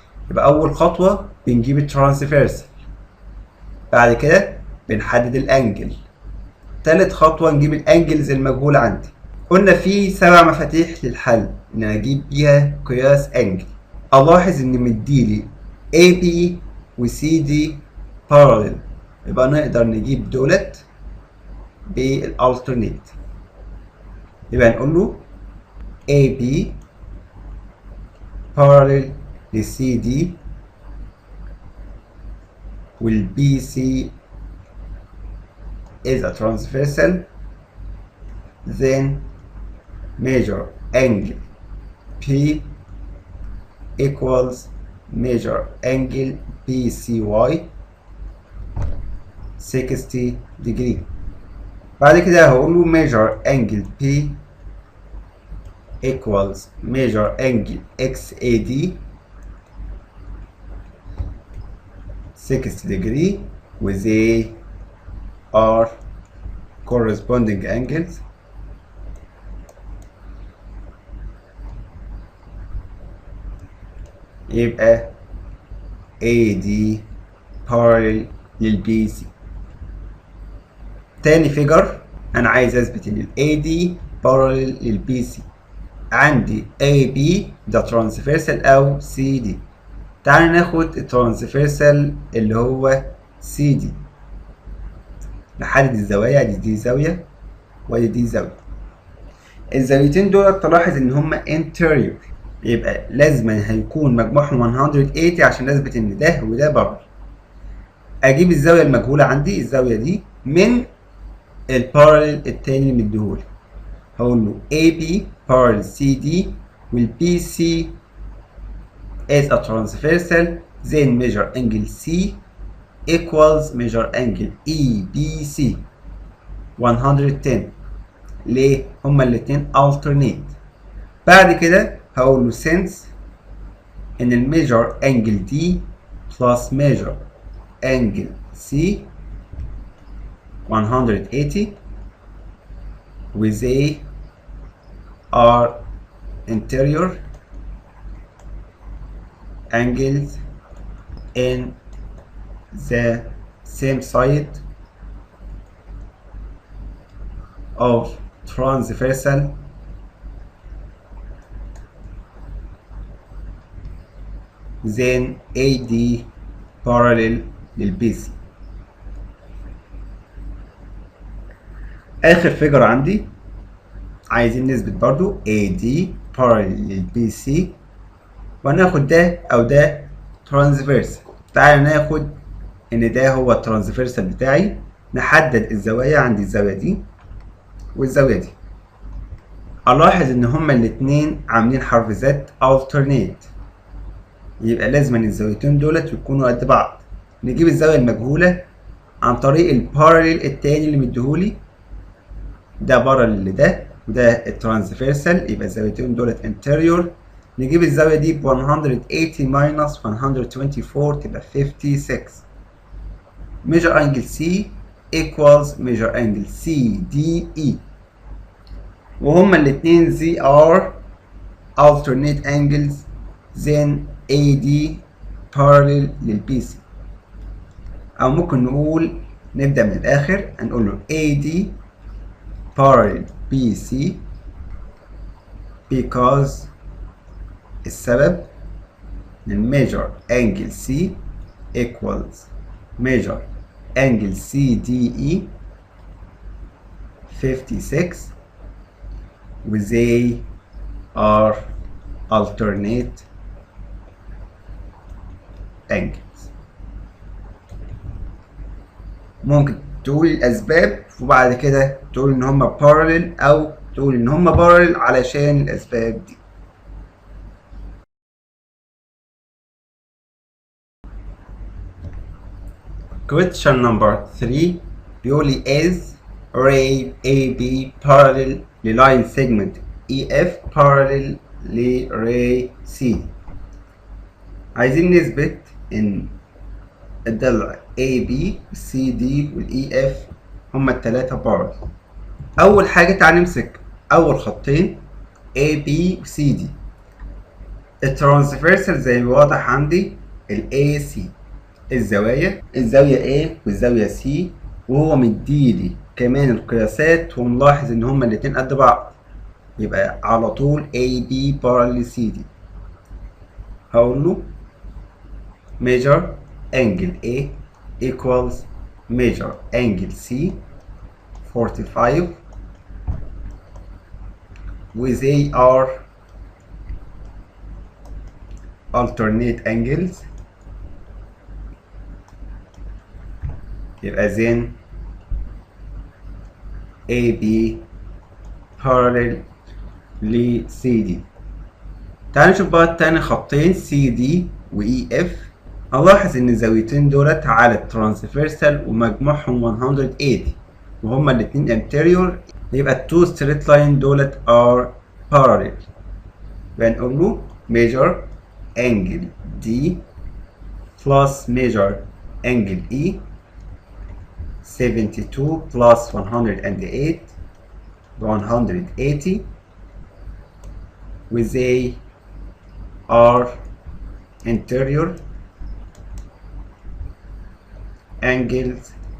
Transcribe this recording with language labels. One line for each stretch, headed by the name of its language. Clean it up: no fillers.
Arabic: يبقى اول خطوه بنجيب الترانسفيرسال، بعد كده بنحدد الانجل، تالت خطوه نجيب الانجلز المجهوله عندي. قلنا في 7 مفاتيح للحل ان انا اجيب بيها قياس انجل. الاحظ ان مديلي AB و CD parallel، يبقى نقدر نجيب دولت بالالترنيت. يبقى نقول له
English: AB parallel ل CD وال BC is a transversal, then measure angle P equals measure angle BCY 60 degree.
Arabic: بعد كده هقول له
English: measure angle P equals measure angle XAD 60 degree with they are corresponding angles.
Arabic: يبقى AD parallel للBC. تاني فيجر انا عايز اثبت ان AD parallel للBC. عندي AB ده ترانسفيرسال او CD. تعال ناخد الترانسفيرسال اللي هو CD. نحدد الزوايا، دي زاوية ودي زاوية. الزاويتين دول تلاحظ ان هما interior، يبقى لازما هيكون مجموعهم 180 عشان اثبت ان ده وده بره. اجيب الزاويه المجهوله عندي، الزاويه دي من الباراليل التاني اللي مديهولي. هقول له
English: AB parallel CD will BC is a transversal, then measure angle C equals measure angle EBC 110.
Arabic: ليه؟ هما الاتنين alternate. بعد كده هقول له
English: since
Arabic: ان الميجر
English: angle D plus measure angle C 180 with they are interior angles in the same side of transversal then AD parallel للBC.
Arabic: آخر فيجر عندي عايزين نثبت برضو AD parallel للBC، وهناخد ده أو ده ترانسفيرسال. تعالى ناخد إن ده هو الترانسفيرسال بتاعي. نحدد الزوايا، عندي الزاوية دي والزاوية دي. ألاحظ إن هما الاتنين عاملين حرف زد alternate، يبقى لازم الزاويتين دولت يكونوا قد بعض. نجيب الزاوية المجهولة عن طريق الباراليل التاني اللي مديهولي، ده باراليل لده وده الترانسفيرسال، يبقى الزاويتين دولت انتيريور. نجيب الزاوية دي ب 180 minus 124 تبقى 56.
English: measure angle C equals measure angle CDE،
Arabic: وهما الاتنين
English: they are alternate angles then AD parallel للBC.
Arabic: أو ممكن نقول نبدأ من الآخر، هنقول له
English: AD parallel BC because
Arabic: السبب إن
English: measure angle C equals measure angle CDE 56 with they are alternate angles.
Arabic: ممكن تقول الأسباب وبعد كده تقول إن هما parallel أو تقول إن هما parallel علشان الأسباب دي.
English: Question number 3
Arabic: بيقول لي
English: is ray AB parallel
Arabic: للاين سيجمنت EF parallel لراي CD. عايزين نثبت ان الضلع AB CD والEF هما التلاتة parallel. أول حاجة تعالى نمسك أول خطين AB و CD. الترانسفيرسال زي ما واضح عندي ال AC الزوايا، الزاوية A والزاوية C، وهو مديلي كمان القياسات ونلاحظ إن هما الاتنين قد بعض، يبقى على طول AB parallel CD.
English: هقول له measure angle A equals measure angle C 45 with they are alternate angles. يبقى then AB parallel ل CD.
Arabic: تعال نشوف بقى التاني خطين CD و EF. هنلاحظ ان الزاويتين دولت على الترانسفيرسال ومجموعهم 180 وهما الاتنين anterior، يبقى التو ستريت لاين دولت
English: are parallel.
Arabic: يبقى نقول له
English: measure angle D plus measure angle E 72 plus 108 180 with they are interior angles